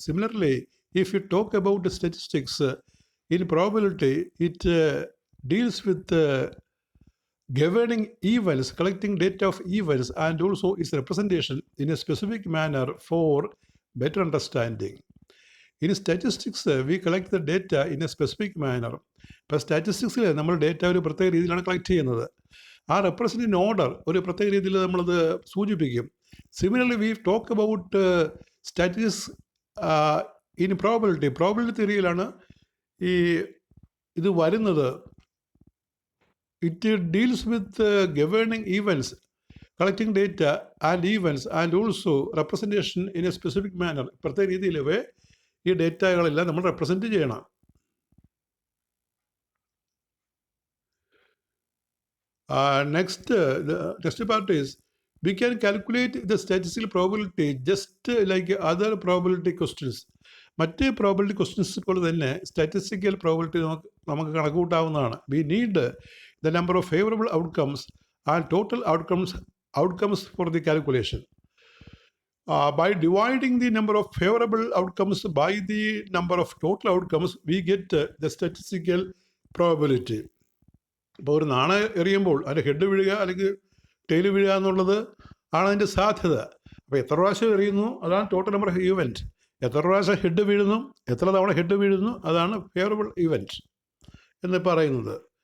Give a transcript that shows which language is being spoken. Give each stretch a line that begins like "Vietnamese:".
English: Similarly, if you talk about the statistics, in probability, it deals with governing events, collecting data of events, and also its representation in a specific manner for better understanding. In statistics, we collect the data in a specific manner.
Malayalam: ഇപ്പോൾ സ്റ്റാറ്റിസ്റ്റിക്സിൽ നമ്മൾ data ഒരു പ്രത്യേക രീതിയിലാണ് collect ചെയ്യുന്നത്. ആ
English: represent in order
Malayalam: ഒരു പ്രത്യേക രീതിയിൽ നമ്മളത് സൂചിപ്പിക്കും.
English: similarly we talk about statistics in probability
Malayalam: തിയറിയിലാണ് ഈ ഇത് വരുന്നത്.
English: It deals with governing events, collecting data and events, and also representation in a specific manner.
Malayalam: പ്രത്യേക രീതിയിൽ ഈ ഡേറ്റകളെല്ലാം നമ്മൾ റെപ്രസെൻറ്റ് ചെയ്യണം.
English: Next part is, we can calculate the statistical probability just like other probability questions.
Malayalam: മറ്റ് probability questions പോലെ തന്നെ statistical probability നമുക്ക് കണക്കുകൂട്ടാവുന്നതാണ്.
English: We need the number of favorable outcomes and total outcomes for the calculation. By dividing the number of favorable outcomes by the number of total outcomes, we get the statistical probability.
Malayalam: ഇപ്പോൾ ഒരു നാണയം എറിയുമ്പോൾ അതിൻ്റെ head വീഴുക അല്ലെങ്കിൽ tail വീഴുക എന്നുള്ളത് ആണ് അതിൻ്റെ സാധ്യത. അപ്പോൾ എത്ര പ്രാവശ്യം എറിയുന്നു അതാണ്
English: Total number of event.
Malayalam: എത്ര പ്രാവശ്യം ഹെഡ് വീഴുന്നു, എത്ര തവണ ഹെഡ് വീഴുന്നു, അതാണ് ഫേവറബിൾ ഇവൻറ്റ് എന്ന് പറയുന്നത്.